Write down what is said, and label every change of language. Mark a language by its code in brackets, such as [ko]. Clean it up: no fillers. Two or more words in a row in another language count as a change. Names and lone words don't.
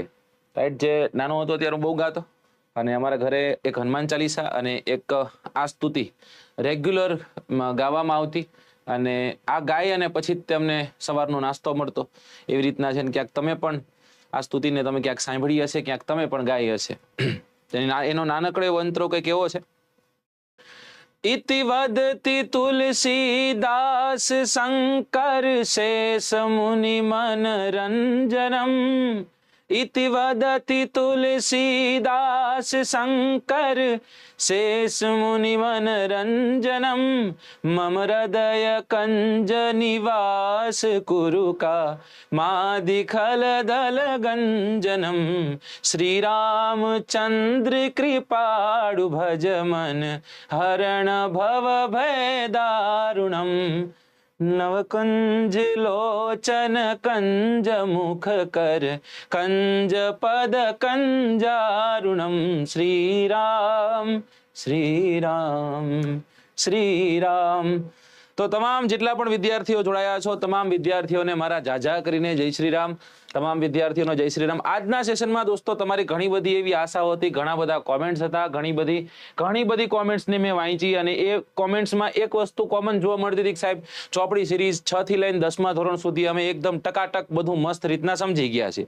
[gu] રાઈટ, જે નાનો હતો ત્યારે બહુ ગાતો, અને અમારા ઘરે એક હનુમાન ચાલીસા અને એક આ સ્તુતિ રેગ્યુલર ગાવામાં આવતી, અને આ ગાય અને પછી જ તેમને સવારનો નાસ્તો મળતો. એવી રીતના છે ને ક્યાંક તમે પણ આ સ્તુતિને તમે ક્યાંક સાંભળી હશે, ક્યાંક તમે પણ ગાઈ હશે. એનો નાનકડો એવો અંતરો કંઈક એવો છે: [sa] इति वदति तुलसीदास शंकर शेष मुनि मनरंजनम. इति वदति तुलसीदास शंकर शेष मुनि मनरंजनम. मम हृदय कंज निवास कुरुका मादिखल दल गंजनम. श्री रामचंद्र कृपाळु भज मन हरण भव भय दारुणम. नवकुंज लोचन कंज मुख कर कंज पद कंजारुणम. श्री राम श्री राम श्री राम. [gu] તો તમામ જેટલા પણ વિદ્યાર્થીઓ જોડાયા છો, તમામ વિદ્યાર્થીઓને મારા જાજા કરીને જય શ્રી રામ. તમામ વિદ્યાર્થીઓનો જય શ્રી રામ. આજના સેશનમાં દોસ્તો તમારી ઘણી બધી એવી આશાઓ હતી, ઘણા બધા કોમેન્ટ્સ હતા, ઘણી બધી કોમેન્ટ્સને મેં વાંચી, અને એ કોમેન્ટ્સમાં એક વસ્તુ કોમન જોવા મળતી હતી કે સાહેબ ચોપડી સિરીઝ 6 થી લઈને 10મા ધોરણ સુધી અમે એકદમ ટકાટક બધું મસ્ત રીતના સમજી ગયા છે.